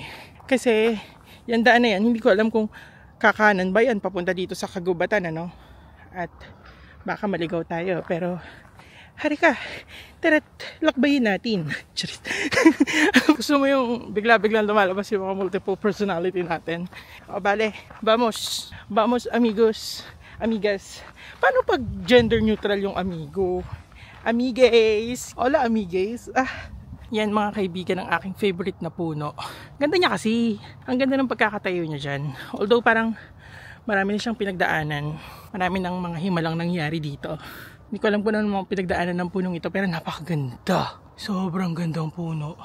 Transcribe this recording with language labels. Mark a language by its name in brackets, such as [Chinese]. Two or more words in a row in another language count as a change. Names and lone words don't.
[Filipino] Kasi, yan daan na yan, hindi ko alam kung kakanan ba yan papunta dito sa kagubatan, ano? At baka maligaw tayo. Pero, hari ka, tara't lakbayin natin. Gusto mo yung bigla-biglang lumalabas yung mga [English] multiple personality [Filipino] natin? O bale, [Spanish] vamos amigos, amigas. [Filipino] Paano pag [English] gender neutral [Filipino] yung amigo? [Spanish] Amigues! Hola amigues! [Filipino] Yan mga kaibigan ng aking favorite na puno. Ganda niya kasi. Ang ganda ng pagkakatayo niya dyan. Although parang marami na siyang pinagdaanan. Marami ng mga himalang nangyari dito. Hindi ko alam kung ano mga pinagdaanan ng punong ito, pero napakaganda. Sobrang gandang puno.